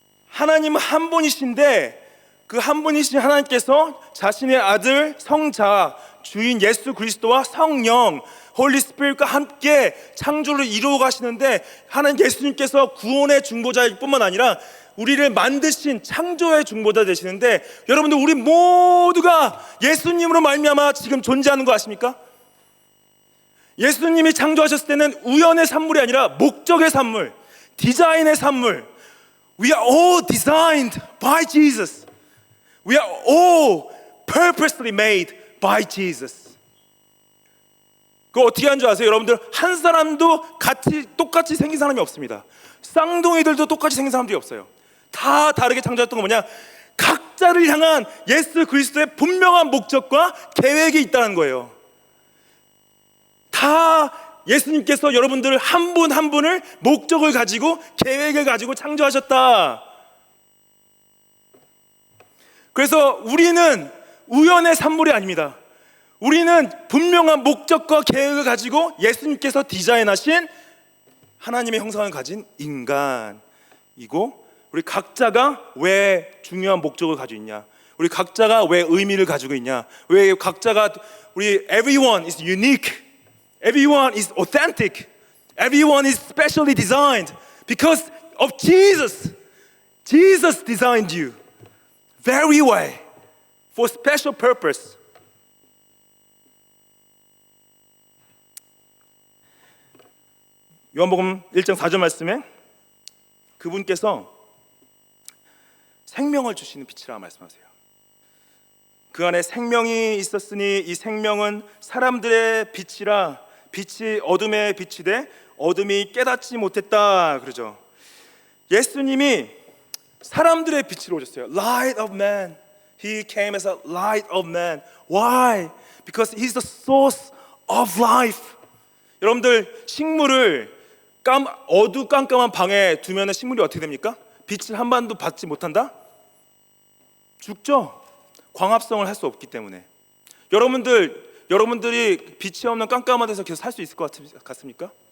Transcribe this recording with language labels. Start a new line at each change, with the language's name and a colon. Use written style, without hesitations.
Korean: 하나님은 한 분이신데 그 한 분이신 하나님께서 자신의 아들 성자 주인 예수 그리스도와 성령 홀리 스피릿과 함께 창조를 이루어 가시는데 하나님 예수님께서 구원의 중보자일 뿐만 아니라 우리를 만드신 창조의 중보자 되시는데 여러분들 우리 모두가 예수님으로 말미암아 지금 존재하는 거 아십니까? 예수님이 창조하셨을 때는 우연의 산물이 아니라 목적의 산물, 디자인의 산물.
English: We are all designed by Jesus. We are all purposely made by Jesus.
Korean: 그거 어떻게 하는 줄 아세요? 여러분들 한 사람도 똑같이 생긴 사람이 없습니다. 쌍둥이들도 똑같이 생긴 사람들이 없어요. 다 다르게 창조했던 건 뭐냐? 각자를 향한 예수 그리스도의 분명한 목적과 계획이 있다는 거예요. 다 예수님께서 여러분들 한 분 한 분을 목적을 가지고 계획을 가지고 창조하셨다. 그래서 우리는 우연의 산물이 아닙니다. 우리는 분명한 목적과 계획을 가지고 예수님께서 디자인하신 하나님의 형상을 가진 인간이고 우리 각자가 왜 중요한 목적을 가지고 있냐? 우리 각자가 왜 의미를 가지고 있냐? 왜 각자가
English: everyone is unique. Everyone is authentic. Everyone is specially designed because of Jesus. Jesus designed you very way for special purpose.
Korean: 요한복음 1장 4절 말씀에 그분께서 생명을 주시는 빛이라 말씀하세요. 그 안에 생명이 있었으니 이 생명은 사람들의 빛이라 빛이 어둠의 빛이 돼 어둠이 깨닫지 못했다 그러죠. 예수님이 사람들의 빛으로 오셨어요.
English: Light of man. He came as a light of man. Why? Because he's the source of life.
Korean: 여러분들 식물을 어두깜깜한 방에 두면 식물이 어떻게 됩니까? 빛을 한 번도 받지 못한다? 죽죠. 광합성을 할 수 없기 때문에. 여러분들이 빛이 없는 깜깜한 데서 계속 살 수 있을 것 같습니까?